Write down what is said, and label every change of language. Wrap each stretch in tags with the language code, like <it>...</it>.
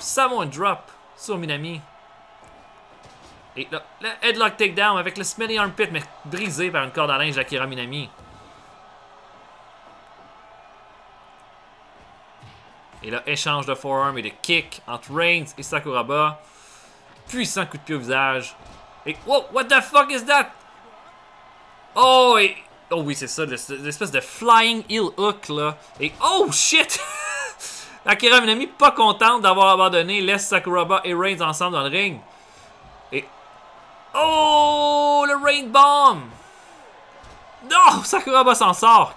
<fr>Samoan drop sur Minami. Et là, le headlock takedown avec le smelly armpit, mais brisé par une corde à linge d'Akira Minami. Et là, échange de forearm et de kick entre Reigns et Sakuraba. Puissant coup de pied au visage.</fr> <en>Et wow, what the fuck is that?</en> <fr>Oh, et... Oh oui, c'est ça, l'espèce de flying heel hook, là. Et oh, shit! Akira Minami, pas contente d'avoir abandonné, laisse Sakuraba et Reigns ensemble dans le ring. Et... Oh, le Rain Bomb! Non, Sakuraba s'en sort.</fr>